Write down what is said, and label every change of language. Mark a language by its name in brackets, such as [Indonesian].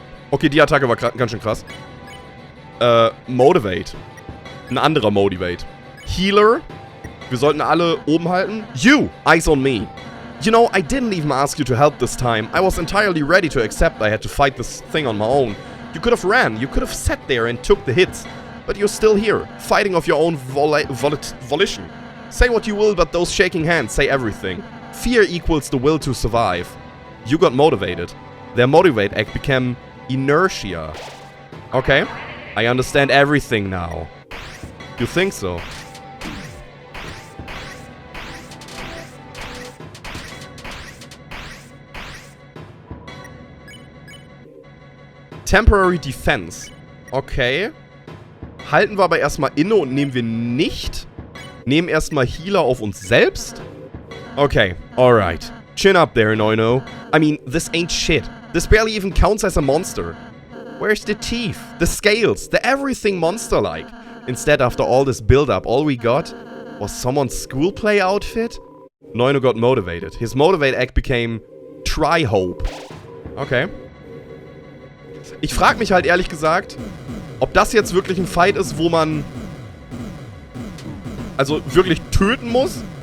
[German] Okay, die Attacke war ganz schön krass. Motivate. Ein anderer Motivate. Healer. Wir sollten alle oben halten. [English] You! Eyes on me. You know, I didn't even ask you to help this time. I was entirely ready to accept I had to fight this thing on my own. You could have ran. You could have sat there and took the hits. But you're still here, fighting of your own volition. Say what you will, but those shaking hands say everything. Fear equals the will to survive. You got motivated. Their motivate act became inertia. Okay, I understand everything now. You think so? Temporary Defense. Okay. [German] Halten wir aber erstmal inne und nehmen wir nicht. Nehmen erstmal Healer auf uns selbst. [English] Okay, alright. Chin up there, Noino. I mean, this ain't shit. This barely even counts as a monster. Where's the teeth? The scales? The everything monster-like? Instead, after all this build-up, all we got was someone's school play outfit? Noino got motivated. His motivate act became Try-Hope. Okay. [German] Ich frage mich halt ehrlich gesagt, ob das jetzt wirklich ein Fight ist, wo man also wirklich töten muss.